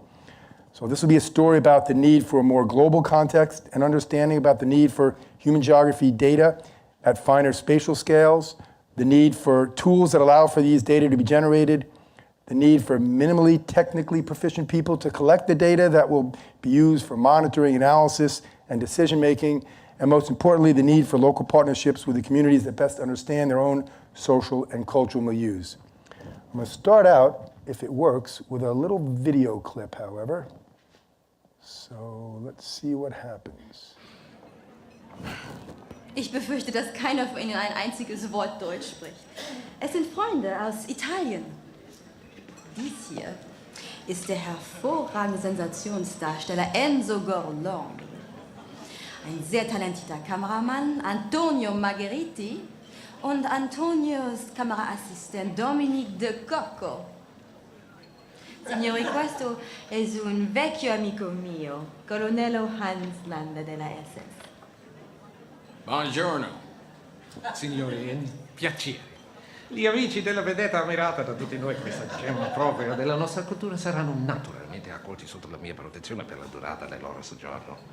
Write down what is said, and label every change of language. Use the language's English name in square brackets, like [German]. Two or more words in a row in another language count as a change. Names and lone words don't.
[English] So this will be a story about the need for a more global context and understanding about the need for human geography data at finer spatial scales, the need for tools that allow for these data to be generated, the need for minimally technically proficient people to collect the data that will be used for monitoring, analysis, and decision-making, and most importantly, the need for local partnerships with the communities that best understand their own social and cultural milieus. I'm going to start out, if it works, with a little video clip, however. So let's see what happens. [German] Ich befürchte, dass keiner von Ihnen ein einziges Wort Deutsch spricht. Es sind Freunde aus Italien. Dies hier ist der hervorragende Sensationsdarsteller Enzo Gorlami. Ein sehr talentierter Kameramann, Antonio Margheriti, und Antonios Kameraassistent Dominique De Cocco. [Italian] Signori, questo è un vecchio amico mio, colonnello Hans Landa della SS. Buongiorno. Signori, è un piacere. Gli amici della vedetta ammirata da tutti noi, questa gemma propria della nostra cultura, saranno naturalmente accolti sotto la mia protezione per la durata del loro soggiorno.